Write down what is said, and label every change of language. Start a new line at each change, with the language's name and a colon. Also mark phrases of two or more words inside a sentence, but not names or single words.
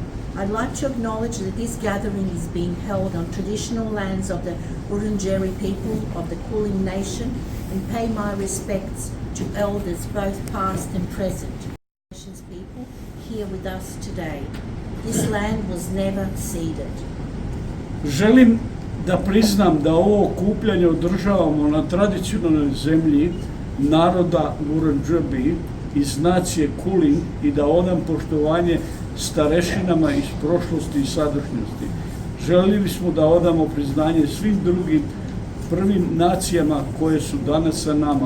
English: I'd like to acknowledge that this gathering is being held on traditional lands of the Wurundjeri people of the Kulin Nation and pay my respects to elders both past and present. Nations people here with us today. This land was never ceded.
Serbian: Želim da priznam da ovo okupljanje održavamo na tradicionalnoj zemlji naroda Wurundjeri iz nacije Kulin i da odam poštovanje starešinama iz prošlosti i sadašnjosti. Želili bismo da odamo priznanje svim drugim prvim nacijama koje su danas sa nama.